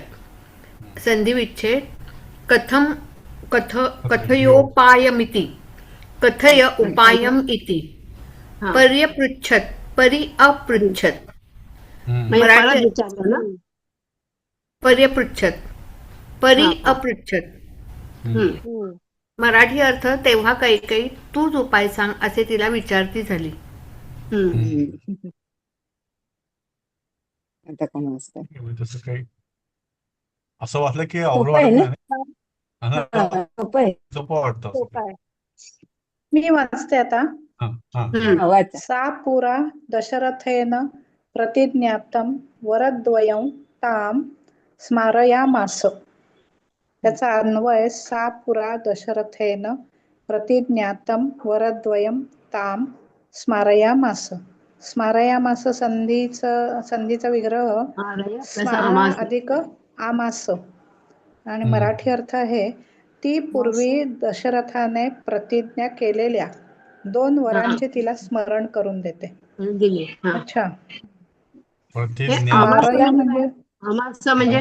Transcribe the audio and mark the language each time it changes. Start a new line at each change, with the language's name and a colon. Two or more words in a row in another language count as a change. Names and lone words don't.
Marathi: संधिविच्छेद.
Sanskrit: कथयोपायमिति कथय उपायम् इति
Marathi: हा
Sanskrit: पर्यपृच्छत् अपृच्छत्. हम्म.
Marathi: म्हणजे परत मराठी विचारलं ना.
Sanskrit: पर्यपृच्छत्
Marathi: हा.
Sanskrit: अपृच्छत्. हम्म. हम्म.
Marathi: मराठी अर्थ तेव्हा कैकेयी तूच उपाय सांग असे तिला विचारती झाली. हम्म. हम्म. आता कोण वाचताय? तसं काही असं वाटलं की अवघड सोपं आहे वाटत ना? नाही. हा, हा, सोपं आहे. सोपं वाटतं असं सोपा काही. आहे. मी वाचते आता. हा, हा. हा, वाचा.
Sanskrit: सा पुरा दशरथेन प्रतिज्ञातं वरद्वयं तां स्मारयामास.
Marathi: त्याचा अन्वय
Sanskrit: सा पुरा दशरथेन प्रतिज्ञातं वरद्वयं तां स्मारयामास.
Marathi: स्मारयामास संधीचा विग्रह
Sanskrit: आरय प्लस स्मारा आमास.
Marathi: अधिक आमास आणि हम्म. मराठी अर्थ आहे ती पूर्वी दशरथाने प्रतिज्ञा केलेल्या 2 वरांचे तिला स्मरण करून देते. दिली. हा अच्छा. हे प्रतिज्ञा.
Sanskrit: आमास
Marathi: स्मारया म्हणजे आमास म्हणजे